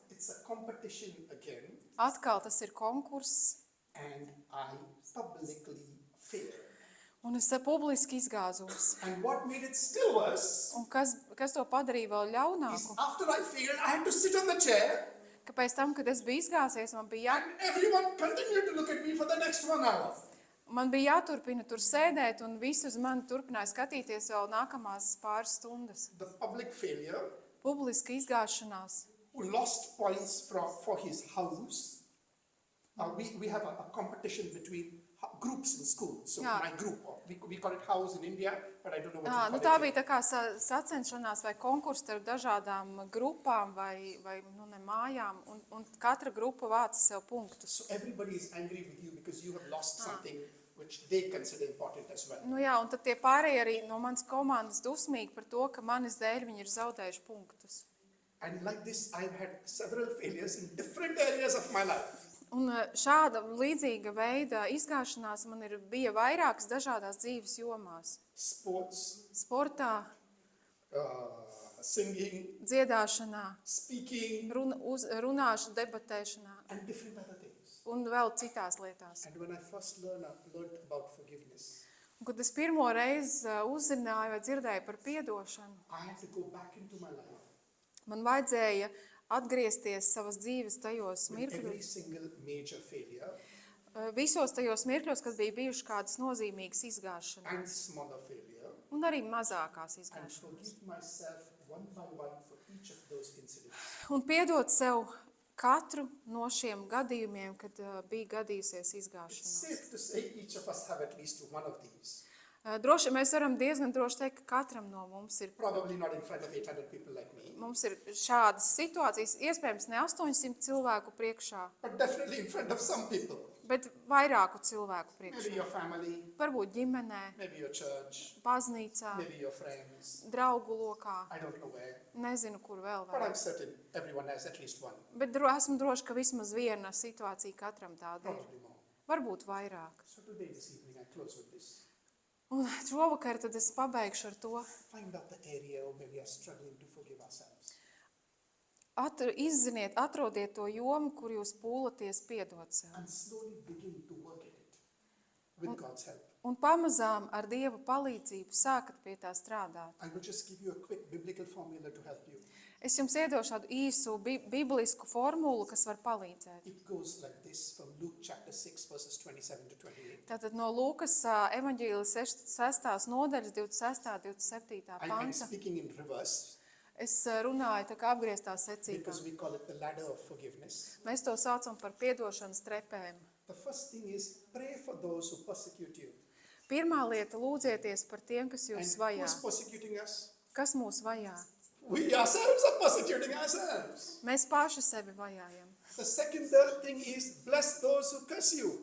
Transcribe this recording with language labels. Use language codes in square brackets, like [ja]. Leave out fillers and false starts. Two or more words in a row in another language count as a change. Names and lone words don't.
[en] It's a competition again, [lv] Atkal tas ir konkurss, [en] and I publicly failed. [lv] un es publiski izgāzos. [en] And what made it still worse [lv] Un kas to padarīja vēl [en] is [lv] ļaunāku? [en] after I failed, I had to sit on the chair, [lv] Ka pēc tam, kad es biju izgāzies, [en] and everyone continued to look at me for the next 1 hour. [lv] man bija jāturpina tur sēdēt, un visi uz mani turpināja skatīties vēl nākamās pāris stundas. [en] The public failure, [lv] Publiska izgāšanās. [en] who lost points for his house. We have a competition between groups in school. So Yeah. my group, we call it house in India, but I don't know what [lv] Tā [en] you call it. [lv] bija tā kā sacenšanās vai konkurss starp dažādām grupām vai ne mājām, un katra grupa vāca sev punktus. [en] So everybody is angry with you because you have lost something which they consider important as well. [lv] Nu jā, un tad tie pārējie arī no manas komandas dusmīgi par to, ka manis dēļ viņi ir zaudējuši punktus. [en] And like this, I've had several failures in different areas of my life. [lv] Un šāda līdzīga veida izgāšanās man bija vairākas dažādās dzīves jomās. [en] Sports, [lv] Sportā, [en] singing, [lv] dziedāšanā, [en] speaking, [lv] runāšana, debatēšanā [en] and different other things. [lv] un vēl citās lietās. [en] And when I first learned about forgiveness, [lv] Un, kad es pirmo reizi uzzināju vai dzirdēju par piedošanu, [en] I had to go back into my life [lv] man vajadzēja atgriezties savas dzīves tajos [en] with every [lv] mirkļos, [en] single major failure [lv] visos tajos mirkļos, kad bija bijušas kādas nozīmīgas [en] and [lv] izgāšanās [en] smaller failure, [lv] un arī mazākās [en] and [lv] izgāšanās. [en] forgive myself one by one for each of those incidents. [lv] Un piedot sev katru no šiem gadījumiem, kad bija gadījusies [en] It's [lv] izgāšanās. [en] safe to say each of us have at least one of these. [lv] Droši, mēs varam diezgan droši teikt, ka katram no mums ir. [en] Probably not in front of 800 people like me, [lv] Mums ir šādas situācijas, iespējams, ne 800 cilvēku priekšā, [en] but definitely in front of some people. [lv] bet vairāku cilvēku [en] Maybe [lv] priekšā. [en] your family, [lv] Varbūt ģimenē, [en] maybe your church, [lv] baznīcā, [en] maybe your friends. [lv] draugu lokā, [en] I don't know where, [lv] nezinu, kur vēl. [en] but I'm certain everyone has at least one, [lv] Bet esmu droši, ka vismaz viena situācija katram tāda ir. [en] probably more. [lv] Varbūt vairāk. [en] So today, this evening, I close with this. [lv] Un šovakar tad es pabeigšu ar to. [en] Find out the area where we are struggling to forgive ourselves. [lv] Izziniet, atrodiet to jomu, kur jūs pūlaties piedot sev. [en] And slowly begin to work at it with God's help. [lv] Un pamazām ar Dieva palīdzību sākat pie tā strādāt. [en] I will just give you a quick biblical formula to help you. [lv] Es jums iedošu tādu īsu biblisku formulu, kas var palīdzēt. [en] It goes like this from Luke chapter 6, verses 27 to 28. [lv] Tātad no Lūkas evaņģīļa 6. nodaļas 26. 27. [en] I'm [lv] panta. [en] speaking in reverse [lv] Es runāju tā kā apgrieztā secībā. [en] because we call it the ladder of forgiveness. [lv] Mēs to saucam par piedošanas trepēm. [en] The first thing is pray for those who persecute you. [lv] Pirmā lieta, lūdzieties par tiem, kas [en] And [lv] jūs [en] who [lv] vajā. [en] is persecuting us? [lv] Kas mūs vajā? [en] We ourselves are persecuting ourselves. [lv] Mēs paši sevi vajājam. [en] The second thing is bless those who curse you.